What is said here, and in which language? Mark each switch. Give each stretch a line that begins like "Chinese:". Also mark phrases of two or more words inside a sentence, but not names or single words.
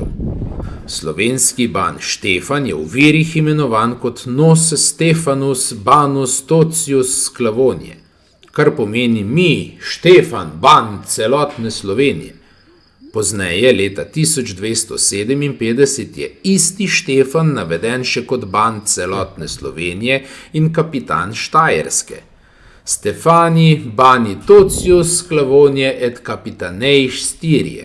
Slovenian: Slovenski ban Štefan je v virih imenovan kot
Latin: Nos Stefanus Banus Totius Sclavoniae,
Slovenian: kar pomeni mi, Štefan, ban celotne Slovenije. Pozneje, leta 1257, je isti Štefan naveden še kot ban celotne Slovenije in kapitan Štajerske.
Latin: Stefani bani Totius Sclavoniae et capitaneis Styriae.